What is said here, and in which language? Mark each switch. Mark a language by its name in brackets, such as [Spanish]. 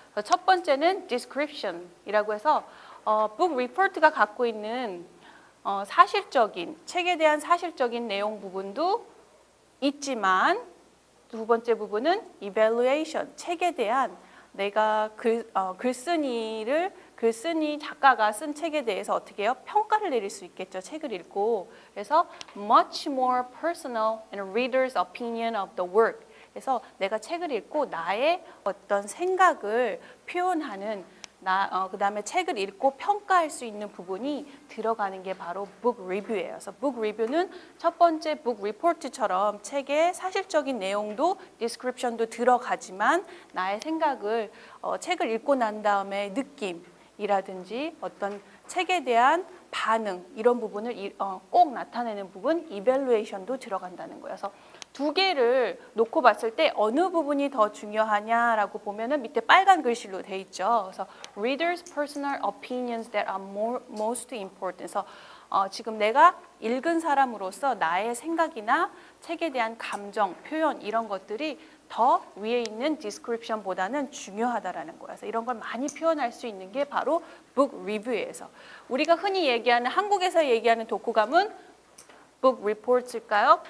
[Korean] 그래서 첫 번째는 description이라고 해서 book report가 갖고 있는 사실적인 책에 대한 사실적인 내용 부분도 있지만 두 번째 부분은 evaluation 책에 대한 내가 글쓴이 작가가 쓴 책에 대해서 어떻게 해요? 평가를 내릴 수 있겠죠. 책을 읽고. 그래서 [English] much more personal and reader's opinion of the work. [Korean] 그래서 내가 책을 읽고 나의 어떤 생각을 표현하는 그다음에 책을 읽고 평가할 수 있는 부분이 들어가는 게 바로 book review예요. 그래서 book review는 첫 번째 book report처럼 책의 사실적인 내용도 description도 들어가지만 나의 생각을 책을 읽고 난 다음에 느낌이라든지 어떤 책에 대한 반응 이런 부분을 꼭 나타내는 부분 evaluation도 들어간다는 거예요. 그래서 두 개를 놓고 봤을 때 어느 부분이 더 중요하냐라고 보면은 밑에 빨간 글씨로 돼 있죠. 그래서 [English] readers' personal opinions that are most important. [Korean] 그래서 지금 내가 읽은 사람으로서 나의 생각이나 책에 대한 감정, 표현 이런 것들이 더 위에 있는 description보다는 중요하다라는 거예요. 그래서 이런 걸 많이 표현할 수 있는 게 바로 book review에서 우리가 흔히 얘기하는 한국에서 얘기하는 독후감은 book reports일까요?